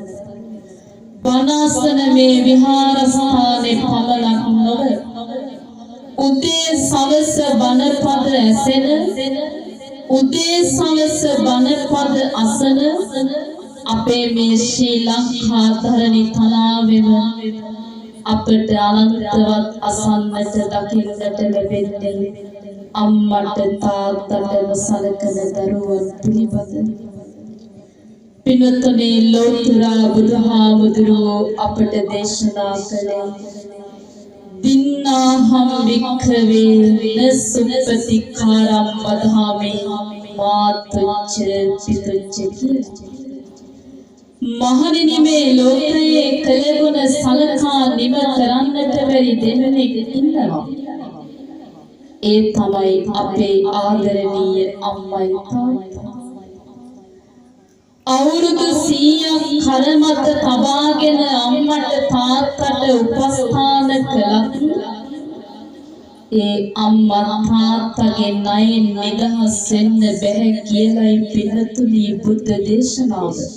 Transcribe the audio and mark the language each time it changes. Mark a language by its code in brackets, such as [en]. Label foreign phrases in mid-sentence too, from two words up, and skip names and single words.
[si] බණාසන මේ විහාරස්ථානයේ පමණක් නොව උදේ සවස බණපද ඇසෙන, උදේ සවස බණපද අසන අපේ මේ ශ්‍රී ලංකා ධරණි තලාවෙම අපට අනන්තවත් අසන්නට දකින්නට ලැබෙන්නේ අම්මට තාත්තට නොසලකන දරුවන් පිළිබඳ. පින්වත්නි ලෝතුරා බුදුහාමුදුරුවෝ අපට දේශනා කළේ [pi] දින්නාහම් වික්ඛවේ නසුපතිකාරම් වදාමි මාතුච්ච පිතුච්ච [si] කියලා. මහණෙනි මේ ලෝකයේ කළගුණ සලකා නිම කරන්නට බැරි දෙන්නෙක් ඉන්නවා. ඒ තමයි අපේ ආදරණීය අම්මයි තාත්තයි. අවුරුදු 100ක් කරමත තබාගෙන අම්මට තාත්තට උපස්ථාන කළත් ඒ අම්මා තාත්තගේ ණයෙන් නිදහස් වෙන්න බැහැ කියලායි පින්නතුනි බුද්ධ දේශනාව.